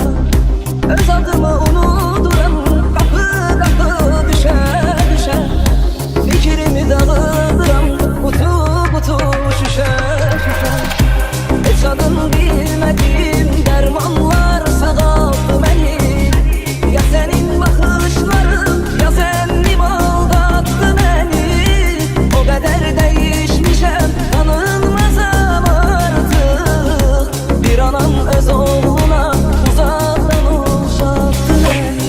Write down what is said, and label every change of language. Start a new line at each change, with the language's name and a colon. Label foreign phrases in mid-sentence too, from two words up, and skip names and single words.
Azerbaijani: Öz adımı unuduram qapı qapı düşə düşə. Fikrimi dağıdıram qutu qutu şüşə şüşə. Heç adın bilmədiyim dərmanlar sağaldı məni.
Turkish: Ya senin bakışların ya zennim aldattı beni. O kadar değişmişem tanınmazam artık. Bir anam öz oğluna uzaktan uzattı beni.